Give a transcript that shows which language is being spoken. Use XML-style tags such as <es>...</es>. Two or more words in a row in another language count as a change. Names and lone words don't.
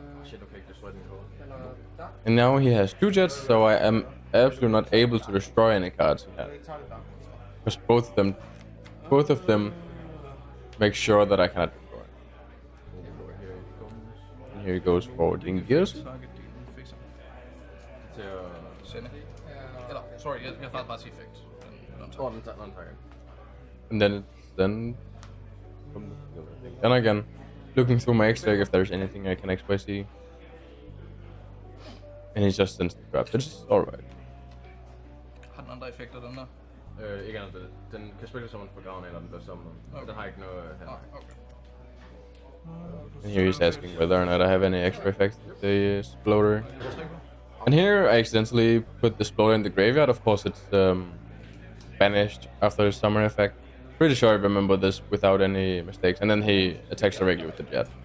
<en>And now he has 2 Jets, so I am absolutely not able to destroy any cards he has. Because both of them make sure that I cannot destroy. And here he goes for Dingius. Sorry,</en> <da>jeg fandt bare effekt.</da> <en>And then and again, looking through my X deck if there's anything I can XYZ. And he just sends the trap. It's alright.</en> <da>andre effekter, den der? Ikke andet. Den kan spille som en for gavn, eller den bliver summoned. Okay. Den har ikke noget hand. Okay.</da> <en>And here he's asking whether or not I have any extra effects with the exploder. And here I accidentally put the exploder in the graveyard. Of course, it's banished after the summon effect. Pretty sure I remember this without any mistakes. And then he attacks directly with the jet.</en>